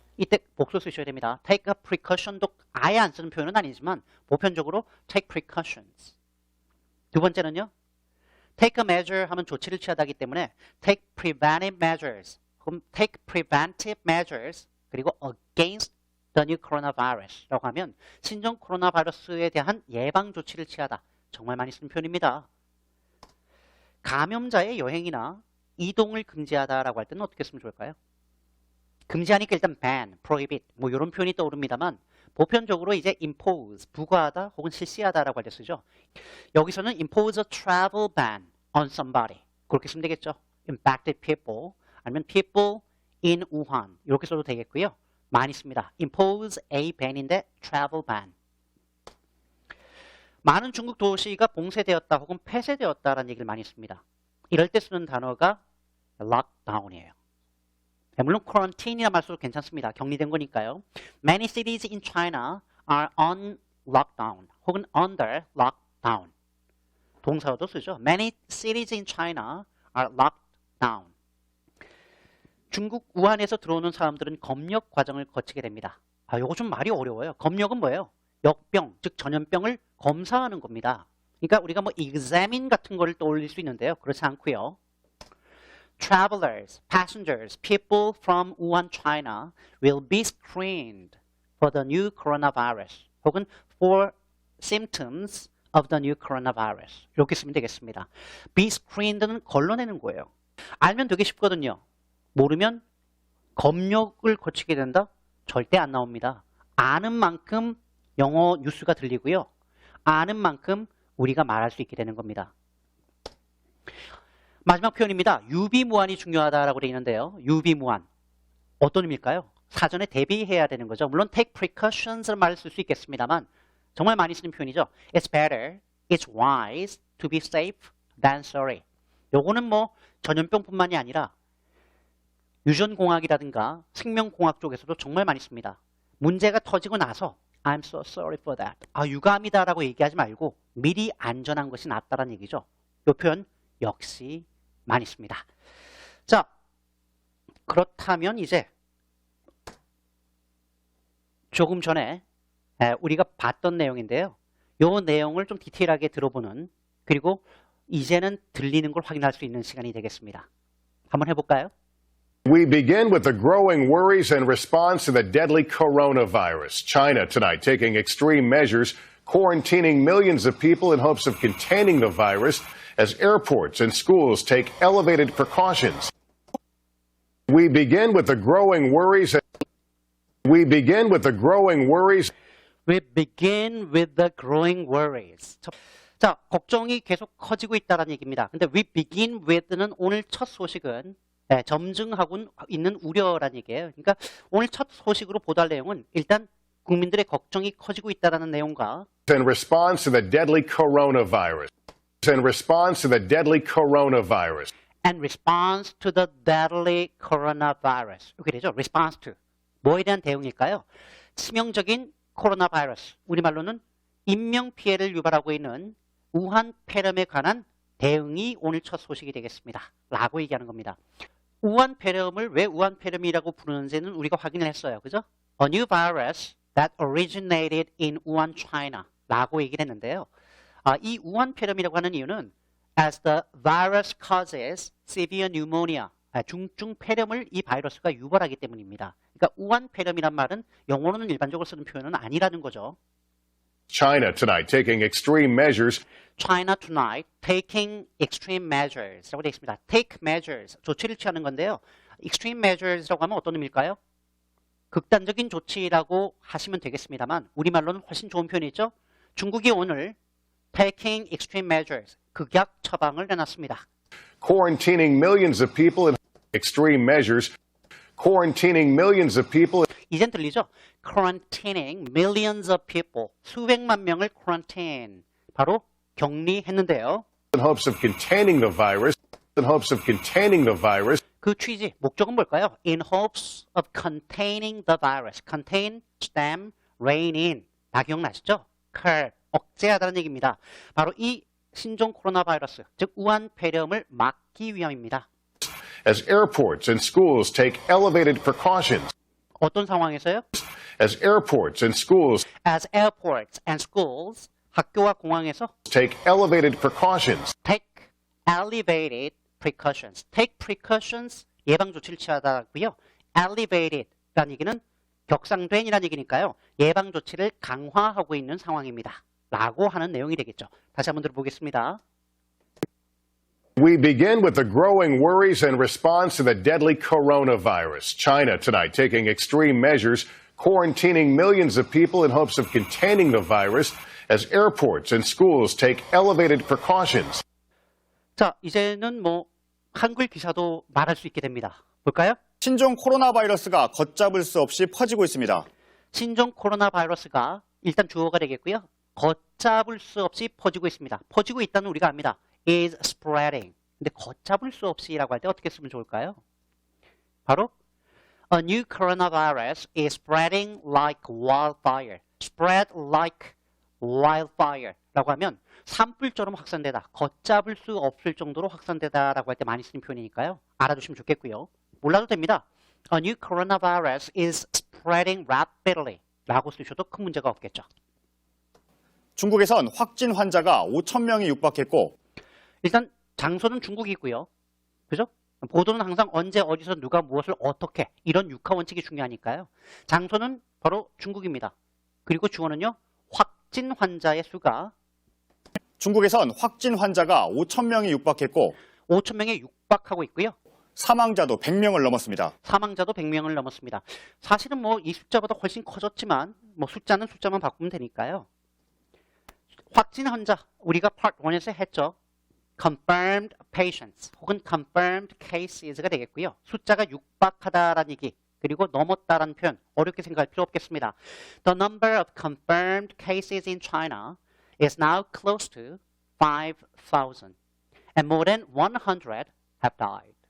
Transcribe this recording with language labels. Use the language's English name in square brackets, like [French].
[Korean] 이때 복수 쓰셔야 됩니다. take a precaution도 아예 안 쓰는 표현은 아니지만 보편적으로 take precautions. 두 번째는요. [English] take a measure [Korean] 하면 조치를 취하다기 때문에 [English] take preventive measures. [Korean] 그럼 [English] take preventive measures [Korean] 그리고 [English] against the new coronavirus [Korean] 라고 하면 신종 코로나 바이러스에 대한 예방 조치를 취하다. 정말 많이 쓰는 표현입니다. 감염자의 여행이나 이동을 금지하다라고 할 때는 어떻게 쓰면 좋을까요? 금지하니까 일단 ban, prohibit 뭐 이런 표현이 떠오릅니다만 보편적으로 이제 impose, 부과하다 혹은 실시하다라고 할 때 쓰죠. [English] 여기서는 impose a travel ban on somebody [Korean] 그렇게 쓰면 되겠죠. [English] infected people 아니면 people in Wuhan 이렇게 써도 되겠고요. [Korean] 많이 씁니다. [English] impose a ban인데 travel ban. [Korean] 많은 중국 도시가 봉쇄되었다 혹은 폐쇄되었다라는 얘기를 많이 씁니다. 이럴 때 쓰는 단어가 lockdown이에요. 물론 quarantine이라 말 써도 괜찮습니다. 격리된 거니까요. [English] Many cities in China are on lockdown 혹은 under lockdown. [Korean] 동사로도 쓰죠. [English] Many cities in China are locked down. [Korean] 중국 우한에서 들어오는 사람들은 검역 과정을 거치게 됩니다. 요거 좀 말이 어려워요. 검역은 뭐예요? 역병, 즉 전염병을 검사하는 겁니다. 그러니까 우리가 뭐 examine 같은 거를 떠올릴 수 있는데요. 그렇지 않고요. [English] Travelers, passengers, people from Wuhan, China will be screened for the new coronavirus 혹은 for symptoms of the new coronavirus. [Korean] 이렇게 쓰면 되겠습니다. be screened는 걸러내는 거예요. 알면 되게 쉽거든요. 모르면 검역을 거치게 된다? 절대 안 나옵니다. 아는 만큼 영어 뉴스가 들리고요. 아는 만큼 우리가 말할 수 있게 되는 겁니다. 마지막 표현입니다. 유비무환이 중요하다라고 되어 있는데요. 유비무환. 어떤 의미일까요? 사전에 대비해야 되는 거죠. 물론 take precautions를 말을 쓸 수 있겠습니다만 정말 많이 쓰는 표현이죠. [English] It's better, it's wise to be safe than sorry. [Korean] 요거는 뭐 전염병뿐만이 아니라 유전공학이라든가 생명공학 쪽에서도 정말 많이 씁니다. 문제가 터지고 나서 [English] I'm so sorry for that. [Korean] 유감이다라고 얘기하지 말고 미리 안전한 것이 낫다라는 얘기죠. 이 표현 역시 많이 씁니다. 자, 그렇다면 이제 조금 전에 우리가 봤던 내용인데요. 이 내용을 좀 디테일하게 들어보는 그리고 이제는 들리는 걸 확인할 수 있는 시간이 되겠습니다. 한번 해볼까요? [English] We begin with the growing worries and response to the deadly coronavirus. China tonight taking extreme measures, quarantining millions of people in hopes of containing the virus as airports and schools take elevated precautions. We begin with the growing worries. We begin with the growing worries. We begin with the growing worries. [Korean] 자, 걱정이 계속 커지고 있다는 얘기입니다. 근데 we begin with는 오늘 첫 소식은 점증하고 있는 우려라는 얘기예요. 그러니까 오늘 첫 소식으로 보도할 내용은 일단 국민들의 걱정이 커지고 있다는 내용과 [English] In response to the deadly coronavirus. In response to the deadly coronavirus. and response to the deadly coronavirus. [Korean] 이렇게 되죠. response to. 뭐에 대한 대응일까요? 치명적인 코로나 바이러스. 우리말로는 인명피해를 유발하고 있는 우한 폐렴에 관한 대응이 오늘 첫 소식이 되겠습니다. 라고 얘기하는 겁니다. 우한 폐렴을 왜 우한 폐렴이라고 부르는지는 우리가 확인을 했어요. 그죠? [English] A new virus that originated in Wuhan, China [Korean] 라고 얘기를 했는데요. 이 우한 폐렴이라고 하는 이유는 [English] as the virus causes severe pneumonia [Korean] 중증 폐렴을 이 바이러스가 유발하기 때문입니다. 그러니까 우한 폐렴이란 말은 영어로는 일반적으로 쓰는 표현은 아니라는 거죠. [English] China tonight taking extreme measures. China tonight taking extreme measures [Korean] 라고 되어 있습니다. take measures, 조치를 취하는 건데요. extreme measures라고 하면 어떤 의미일까요? 극단적인 조치라고 하시면 되겠습니다만 우리말로는 훨씬 좋은 표현이죠. 중국이 오늘 [English] taking extreme measures, [Korean] 극약 처방을 내놨습니다. [English] Quarantining millions of people in extreme measures. Quarantining millions of people. [Korean] 이젠 들리죠? [English] Quarantining millions of people, [Korean] 수백만 명을 [English] quarantine, [Korean] 바로 격리했는데요. [English] In hopes of containing the virus. In hopes of containing the virus. [Korean] 그 취지, 목적은 뭘까요? [English] In hopes of containing the virus. Contain, stem, rein in. [Korean] 다 기억나시죠? curb, 억제하다는 얘기입니다. 바로 이 신종 코로나 바이러스, 즉 우한 폐렴을 막기 위함입니다. [English] As airports and schools take elevated precautions. [Korean] 어떤 상황에서요? [English] As airports and schools As airports and schools, [Korean] 학교와 공항에서 [English] take elevated precautions. take elevated precautions. [Korean] take precautions, 예방 조치를 취하다고요. elevated라는 얘기는 격상된이라는 얘기니까요. 예방 조치를 강화하고 있는 상황입니다. 라고 하는 내용이 되겠죠. 다시 한번 들어보겠습니다. [English] We begin with the growing worries and response to the deadly coronavirus. China tonight taking extreme measures, quarantining millions of people in hopes of containing the virus as airports and schools take elevated precautions. [Korean] 자, 이제는 뭐 한글 기사도 말할 수 있게 됩니다. 볼까요? 신종 코로나 바이러스가 걷잡을 수 없이 퍼지고 있습니다. 신종 코로나 바이러스가 일단 주어가 되겠고요. 걷잡을 수 없이 퍼지고 있습니다. 퍼지고 있다는 우리가 압니다. [English] is spreading. [Korean] 근데 걷잡을 수 없이라고 할 때 어떻게 쓰면 좋을까요? 바로 [English] A new coronavirus is spreading like wildfire. Spread like wildfire [Korean] 라고 하면 산불처럼 확산되다. 걷잡을 수 없을 정도로 확산되다 라고 할 때 많이 쓰는 표현이니까요. 알아두시면 좋겠고요. 몰라도 됩니다. [English] A new coronavirus is spreading rapidly [Korean] 라고 쓰셔도 큰 문제가 없겠죠. 중국에선 확진 환자가 5천 명이 육박했고 일단 장소는 중국이고요. 그죠? 보도는 항상 언제 어디서 누가 무엇을 어떻게 이런 육하 원칙이 중요하니까요. 장소는 바로 중국입니다. 그리고 주어는요. 확진 환자의 수가 중국에선 확진 환자가 5천 명이 육박했고 5천 명에 육박하고 있고요. 사망자도 100명을 넘었습니다. 사망자도 100명을 넘었습니다. 사실은 뭐 이 숫자보다 훨씬 커졌지만 뭐 숫자는 숫자만 바꾸면 되니까요. 확진 환자 우리가 Part 1에서 했죠. [English] confirmed patients 혹은 confirmed cases가 되겠고요. [Korean] 숫자가 육박하다라는 얘기 그리고 넘었다라는 표현 어렵게 생각할 필요 없겠습니다. [English] The number of confirmed cases in China is now close to 5,000 and more than 100 have died.